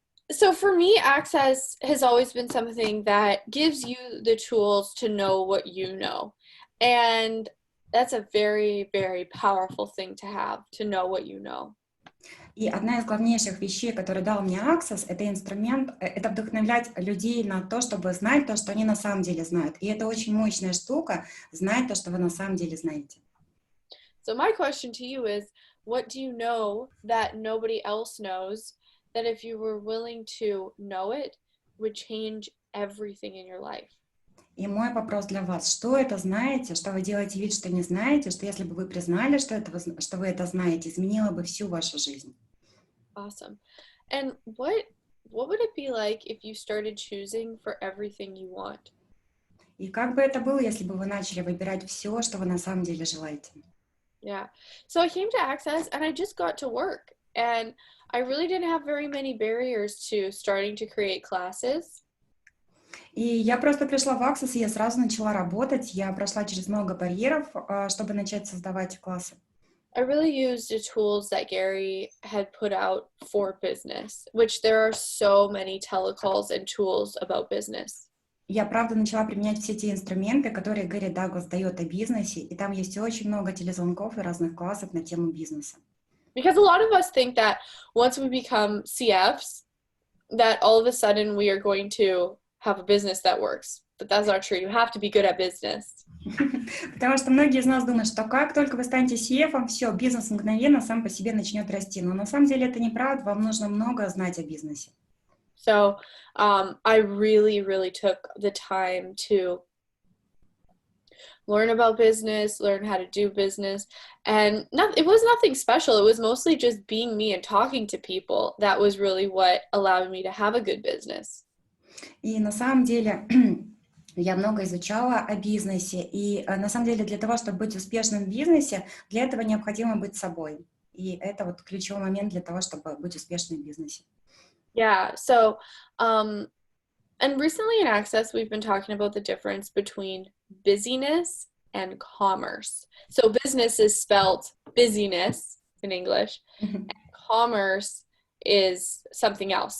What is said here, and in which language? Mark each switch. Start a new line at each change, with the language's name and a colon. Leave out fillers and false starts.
English: So for me, Access has always been something that gives you the tools to know what you know. And that's a very, very powerful thing to have, to know what you know.
Russian: И одна из главнейших вещей, которые дал мне Access, это инструмент, это вдохновлять людей на то, чтобы знать то, что они на самом деле знают. И это очень мощная штука, знать то, что вы на самом деле знаете.
English: So my question to you is, what do you know that nobody else knows, that if you were willing to know it, would change everything in your life?
Russian: И мой вопрос для вас: что это знаете, что вы делаете вид, что не знаете, что если бы вы признали, что вы это знаете, изменило бы всю вашу жизнь?
English: Awesome. And what would it be like if you started choosing for everything you want?
Russian: И как бы это было, если бы вы начали выбирать все, что вы на самом деле желаете?
English: Yeah. So I came to Access and I just got to work, and I really didn't have very many barriers to starting to create classes.
Russian: И я просто пришла в Access, и я сразу начала работать. Я прошла через много барьеров, чтобы начать создавать классы.
English: I really used the tools that Gary had put out for business, which there are so many telecalls and tools about business.
Russian: Я, правда, начала применять все те инструменты, которые Гэри Даглас дает о бизнесе, и там есть очень много телезвонков и разных классов на тему бизнеса.
English: Because a lot of us think that once we become CFs, that all of a sudden we are going to have a business that works. But that's not true. You have to be good at business.
Russian: Потому что многие из нас думают, что как только вы станете CF-ом, все, бизнес мгновенно сам по себе начнет расти. Но на самом деле это неправда, вам нужно много знать о бизнесе.
English: So I really, really took the time to learn about business, learn how to do business. And it was nothing special. It was mostly just being me and talking to people. That was really what allowed me to have a good business.
Russian: И на самом деле я много изучала о бизнесе. И на самом деле для того, чтобы быть успешным в бизнесе, для этого необходимо быть собой. И это вот ключевой момент для того, чтобы быть успешным в бизнесе.
English: Yeah, so, and recently in Access, we've been talking about the difference between busyness and commerce. So business is spelled busyness in English, and commerce is something else.